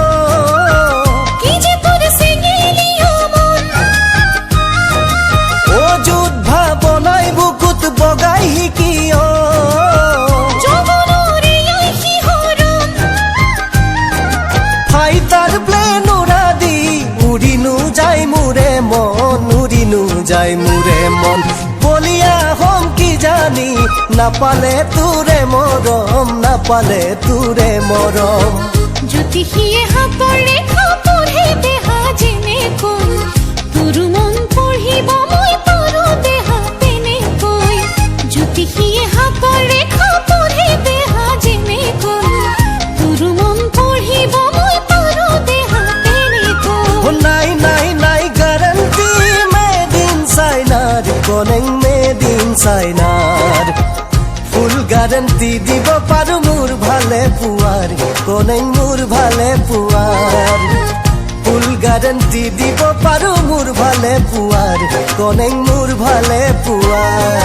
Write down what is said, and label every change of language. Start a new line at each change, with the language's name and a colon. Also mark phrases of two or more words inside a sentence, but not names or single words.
Assamese: কি যে তোৰ চেঙেলি মন ও যোদ্ধা বনাই বুকুত বগাই শিকিও যৌৱনৰে শিহৰণ
English: fighter plane
Rangpuri: উড়া দি উড়িনু যাই মুরে মন উড়িনু যাই মুরে মন বলিয়া হম কি জানি না পালে তুরে মরম না পালে তুরে মরম
Assamese: জ্যোতিষীয়ে হাতৰ ৰেখা পঢ়ে দেহা যেনেকৈ তোৰ মন পঢ়িব মই তোৰো দেহা তেনেকৈ জ্যোতিষীয়ে হাতৰ ৰেখা পঢ়ে দেহা যেনেকৈ তোৰ মন পঢ়িব মই তোৰো দেহা তেনেকৈ
Rangpuri: নাই নাই নাই গ্যারান্টি
English: made in Chinar
Rangpuri: কোনেং
English: made in Chinar full guarantee
Rangpuri: দিব পারো মোর ভালে পুয়ার কোনেং মোর ভালে পুয়ার
English: full guarantee
Rangpuri: দিব পারো মোর ভালে পুয়ার কোনেং মোর ভালে পুয়ার